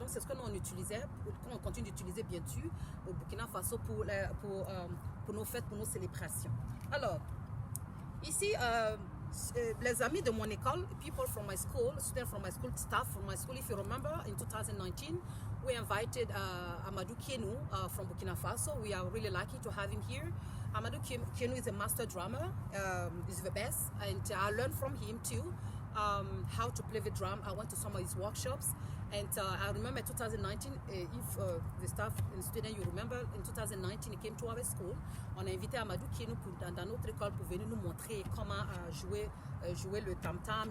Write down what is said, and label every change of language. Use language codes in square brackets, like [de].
[fr] Donc, c'est ce que nous on utilisait, qu'on continue d'utiliser bien sûr au Burkina Faso pour nos fêtes, pour nos célébrations. Alors, ici, les amis de mon école, [en] people from my school, students from my school, staff from my school, if you remember, in 2019, we invited Amadou Kienou from Burkina Faso. We are really lucky to have him here. Amadou Kienou is a master drummer, he's the best, and I learned from him too. How to play the drum. I went to some of his workshops, and I remember 2019, if the staff and student, you remember, in 2019, he came to our school. [fr] On a invité Amadou Kienou dans notre école pour venir nous montrer comment jouer le tam-tam.